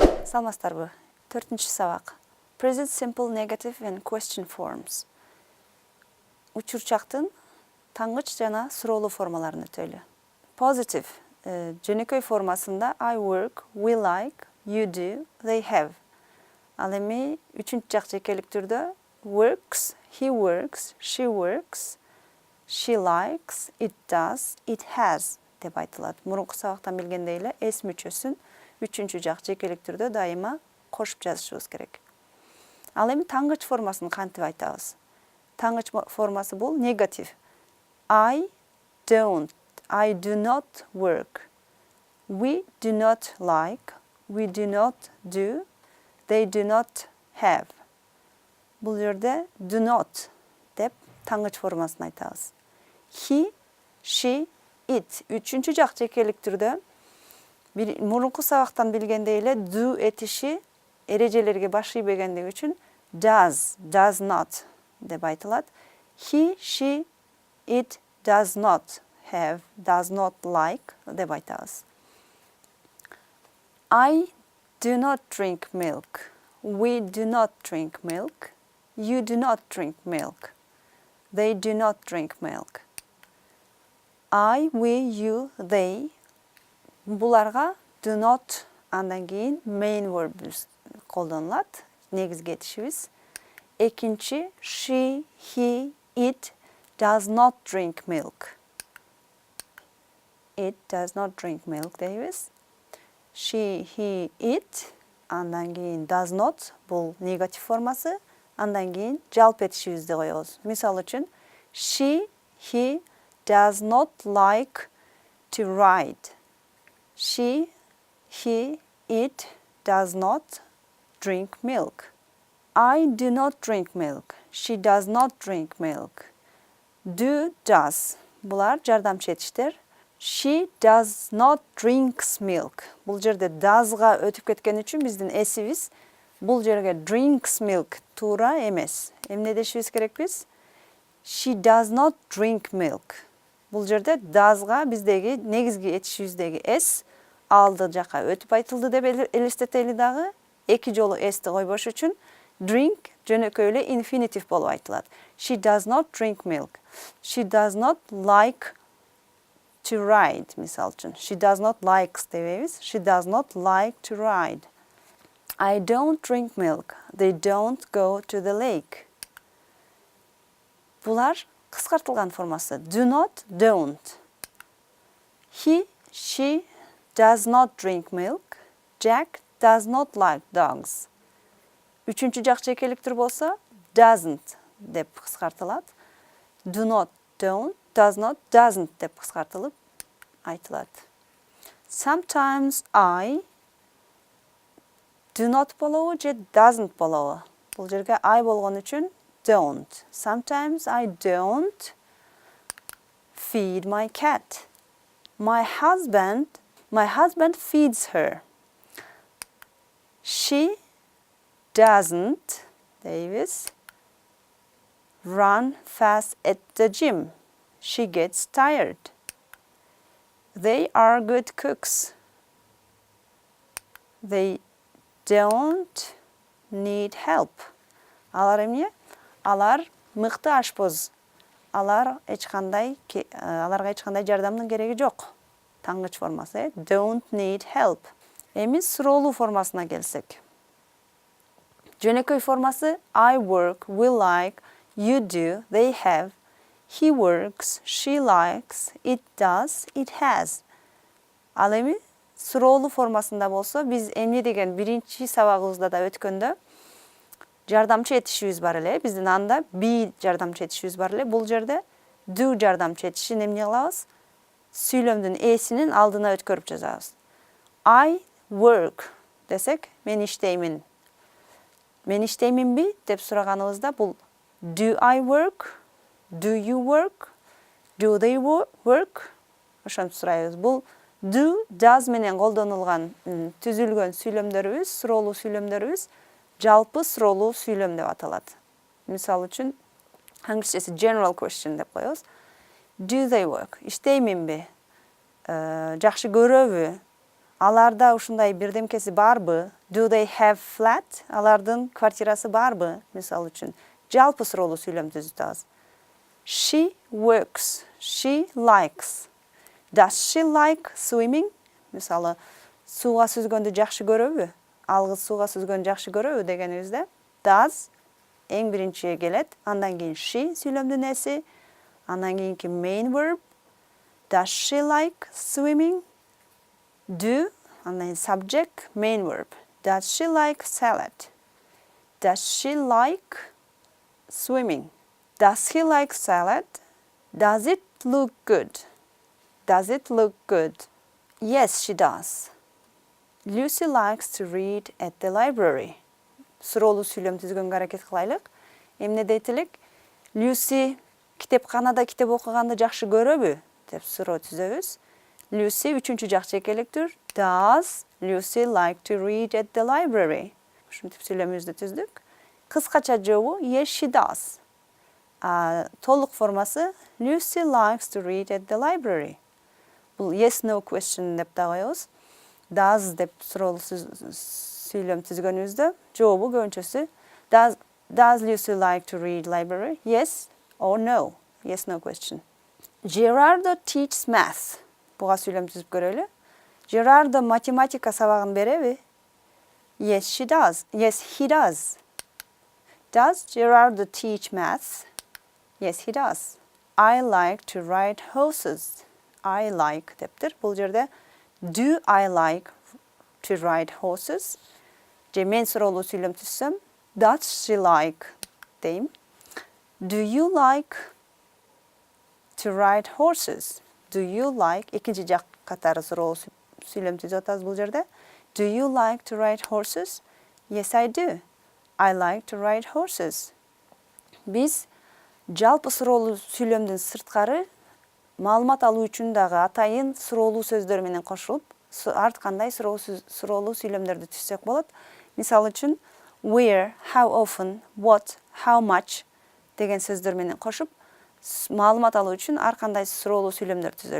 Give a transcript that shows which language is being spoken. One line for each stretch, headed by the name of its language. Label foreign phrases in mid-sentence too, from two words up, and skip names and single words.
Kyrgyz: Саламатсыздарбы? 4-нче сабак.
English: Present simple negative and question forms.
Kyrgyz: Учурчактын таңгыч жана суроолуу формаларын өтөлү.
English: Positive
Kyrgyz: жөнөкөй формасында
English: I work, we like, you do, they have.
Kyrgyz: Ал эми 3-нчү жак жекелик түрдө
English: works, he works, she works, she likes, it does, it has
Kyrgyz: деп айтылат. Мурунку сабактан билгендей эле S мүчөсүн 3-нчү жак жекелик түрдө дайыма кошуп жазышыбыз керек. Ал эми таңгыч формасын кантип айтабыз? Таңгыч формасы бул негатив.
English: I don't, I do not work. We do not like, we do not do, they do not have.
Kyrgyz: Бул жерде
English: do not
Kyrgyz: деп таңгыч формасын айтабыз.
English: He, she, it
Kyrgyz: 3-нчү жак жекелик түрдө мурунку сабактан билгендей эле do этиши эрежелерге баш ийбегендиги үчүн
English: does, does not
Kyrgyz: деп айтылат.
English: He, she, it does not have, does not like
Kyrgyz: деп айтабыз.
English: I do not drink milk. We do not drink milk. You do not drink milk. They do not drink milk. I, we, you, they буларга do not
Kyrgyz: андан кийин
English: main verb колдонулат.
Kyrgyz: Негизги этишибиз. Экинчи
English: she, he, it does not drink milk. It does not drink milk дейбиз. She, he, it
Kyrgyz: андан кийин
English: does not
Kyrgyz: бул негатив формасы. Андан кийин жалпы этишибизди коебуз. Мисалы үчүн
English: she, he does not like to ride. She, he, it does not drink milk. I do not drink milk. She does not drink milk. Do, does.
Kyrgyz: Булар жардамчы этиштер.
English: She does not drinks milk.
Kyrgyz: Бул жерде does'га өтүп кеткен үчүн биздин эсибиз бул жерге
English: drinks milk
Kyrgyz: туура эмес. Эмне дешибиз керек биз?
English: She does not drink milk.
Kyrgyz: Бул жерде does'га биздеги негизги этишибиздеги s алды жака өтүп айтылды деп элестетели дагы. Эки жолу s'ти койбош үчүн drink жөнөкөй эле infinitive болуп айтылат.
English: She does not drink milk. She does not like to ride,
Kyrgyz: мисалы үчүн.
English: She does not likes дебейбиз. She does not like to ride. I don't drink milk. They don't go to the lake.
Kyrgyz: Булар кыскартылган формасы.
English: Do not, don't. He, she does not drink milk. Jack does not like dogs.
Kyrgyz: 3-нчү жак жекелик түр болсо doesn't деп кыскартылат.
English: Do not, don't, does not, doesn't
Kyrgyz: деп кыскартылып айтылат.
English: Sometimes I do not
Kyrgyz: болобу же
English: doesn't болобу.
Kyrgyz: Бул жерге I болгон үчүн don't.
English: Sometimes I don't feed my cat. My husband feeds her. She doesn't, Davis, run fast at the gym. She gets tired. They are good cooks. They don't need help.
Kyrgyz: Алар эмне? Алар мыкты ашпоз. Аларга эч кандай жардамдын кереги жок. Таңгыч формасы
English: don't need help.
Kyrgyz: Эми суроолуу формасына келсек. Жөнөкөй формасы
English: I work, we like, you do, they have. He works, she likes, it does, it has.
Kyrgyz: Ал эми суроолуу формасында болсо биз эмне деген биринчи сабагыбызда да өткөндө жардамчы этишибиз бар эле. Биздин анда be жардамчы этишибиз бар эле. Бул жерде do жардамчы этишин эмне кылабыз? Сүйлөмдүн эсинин алдына өткөрүп жазабыз. I work десек, мен иштеймин. Мен иштейминби деп сураганыбызда бул
English: do I work? Do you work? Do they work?
Kyrgyz: Ошентип сурайбыз. Бул do, does менен колдонулган түзүлгөн сүйлөмдөрүбүз, суроолуу сүйлөмдөрүбүз жалпы суроолуу сүйлөм деп аталат. Мисалы үчүн англисчеси
English: general question
Kyrgyz: деп коебуз.
English: Do they work?
Kyrgyz: Иштейминби? Жакшы көрөбү? Аларда ушундай бирдемкеси барбы?
English: Do they have flat?
Kyrgyz: Алардын квартирасы барбы? Мисалы үчүн жалпы суроолуу сүйлөм түзүтөбүз.
English: She works. She likes. Does she like swimming?
Kyrgyz: Мисалы, сууга сүзгөндү жакшы көрөбү? Ал кыз сууга сүзгөндү жакшы көрөбү дегенибизде does эң биринчиге келет. Андан кийин she сүйлөмдүн эси, андан кийинки
English: main verb. Does she like swimming? Do,
Kyrgyz: андан кийин
English: subject, main verb. Does she like salad? Does she like swimming? Does he like salad? Does it look good? Does it look good? Yes, she does. Lucy likes to read at the library.
Kyrgyz: Суроолуу сүйлөм түзгөнгө аракет кылайлык. Эмне дейтилик? Lucy китепканада китеп окуганды жакшы көрөбү? Деп суроо түзөбүз. Lucy үчүнчү жак чекеликтир.
English: Does Lucy like to read at the library?
Kyrgyz: Ушинтип сүйлөмүбүздү түздүк. Кыскача жообу
English: yes, she does.
Kyrgyz: Толук формасы
English: Lucy likes to read at the library.
Kyrgyz: Бул
English: yes no question
Kyrgyz: деп да коебуз. Does деп суроолуу сүйлөм түзгөнүбүздө жообу көбүнчөсү
English: Does Lucy like to read library? Yes or no? Yes no question. Gerardo teaches math.
Kyrgyz: Буга сүйлөм түзүп көрөлү. Gerardo математика сабагын береби?
English: Yes, she does. Yes, he does. Does Gerardo teach math? Yes, he does. I like to ride horses. I like
Kyrgyz: дептир. Бул жерде
English: do I like to ride horses?
Kyrgyz: Же мен суроолуу сүйлөм түзсөм,
English: does she like дейм. Do you like to ride horses? Do you like
Kyrgyz: экинчи жак катары суроолуу сүйлөм түзүп атабыз бул жерде.
English: Do you like to ride horses? Yes, I do. I like to ride horses.
Kyrgyz: Биз жалпы суроолуу сүйлөмдүн сырткары маалымат алуу үчүн дагы атайын суроолуу сөздөр менен кошулуп, ар кандай суроолуу сүйлөмдөрдү түзсөк болот. Мисалы үчүн
English: where, how often, what, how much
Kyrgyz: деген сөздөр менен кошуп, маалымат алуу үчүн ар кандай суроолуу сүйлөмдөр түзөлү.